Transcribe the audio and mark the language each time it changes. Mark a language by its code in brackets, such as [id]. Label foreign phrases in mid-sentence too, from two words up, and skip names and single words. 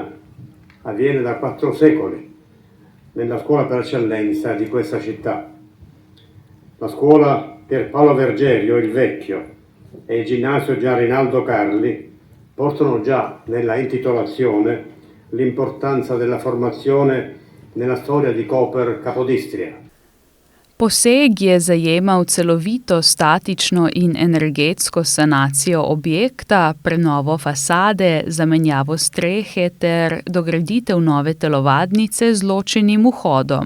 [it] Avviene da 4 secoli, nella scuola per eccellenza di questa città. La scuola Pier Paolo Vergerio il Vecchio e il ginnasio Gian Rinaldo Carli portano già nella intitolazione l'importanza della formazione nella storia di Koper Capodistria. [sl] Poseg je zajemal celovito statično in energetsko sanacijo objekta, prenovo fasade, zamenjavo strehe ter dograditev nove telovadnice z ločenim vhodom.